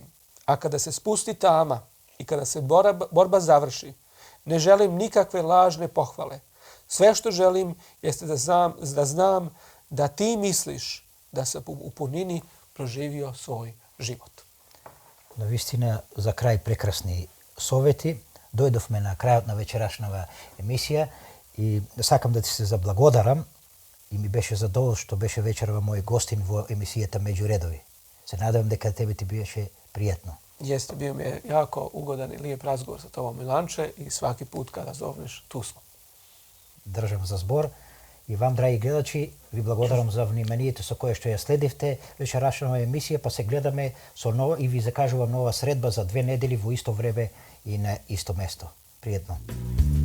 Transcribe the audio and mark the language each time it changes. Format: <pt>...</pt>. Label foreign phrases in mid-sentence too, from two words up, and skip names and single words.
<bs>A kada se spusti tama i kada se borba završi, ne želim nikakve lažne pohvale. Sve što želim jeste da znam da ti misliš da sam u punini proživio svoj život.</bs> <mk>Навистина, за крај прекрасни совети. Дојдовме на крајот на вечерашнава емисија и сакам да ти се заблагодарам и ми беше задоволство што беше вечерва мој гостин во емисијата Меѓу редови. Се надевам дека тебе ти беше пријатно.</mk> <bs>Jeste, bio mi je jako ugodan i lijep razgovor sa tobom, Milanče, i svaki put kada zovneš, tu smo.</bs> <mk>Држам за збор. И вам, драги гледачи, ви благодарам за вниманието со кое што ја следивте вечерашнава емисија, па се гледаме со нова и ви закажувам нова средба за 2 недели во исто време и на исто место. Пријатно.</mk>